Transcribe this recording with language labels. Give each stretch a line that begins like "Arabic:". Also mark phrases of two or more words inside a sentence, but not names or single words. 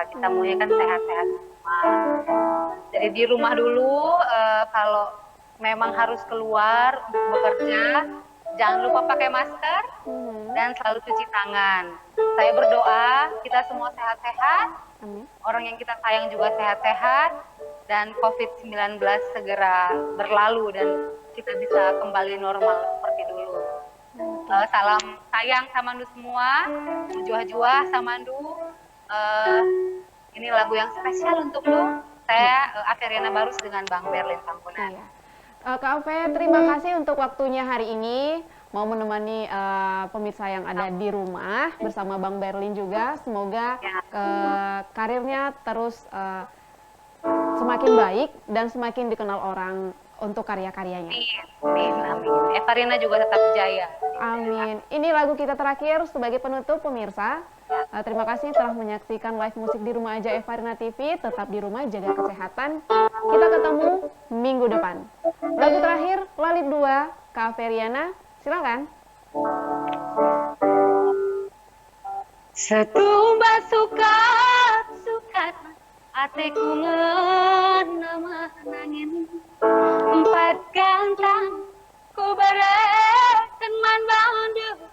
Indonesian: Kita maunya kan sehat-sehat semua. Jadi di rumah dulu, kalau memang harus keluar untuk bekerja, jangan lupa pakai masker dan selalu cuci tangan. Saya berdoa kita semua sehat-sehat, orang yang kita sayang juga sehat-sehat, dan COVID-19 segera berlalu dan kita bisa kembali normal seperti dulu. Salam sayang Samandu semua,
Batak Karo: juah-juah Samandu.
Indonesian: Ini lagu yang spesial untuk lu. Saya Aferiana Barus dengan Bang Berlin Tampunan. Iya. Kak Ave, terima kasih untuk waktunya hari ini, mau menemani pemirsa yang ada di rumah bersama Bang Berlin juga. Semoga karirnya terus semakin baik dan semakin dikenal orang untuk karya-karyanya. Amin, amin. Evarina juga tetap jaya. Amin. Ini lagu kita terakhir sebagai penutup, pemirsa. Terima kasih telah menyaksikan live musik di Rumah Aja Evarina TV. Tetap di rumah, jaga kesehatan. Kita ketemu minggu depan. Lagu terakhir, Lalit 2, Kak Feriana. Silakan.
Batak Karo: Setumbas sukat atiku ngenama nangin, empat gantang ku bereken man bandu,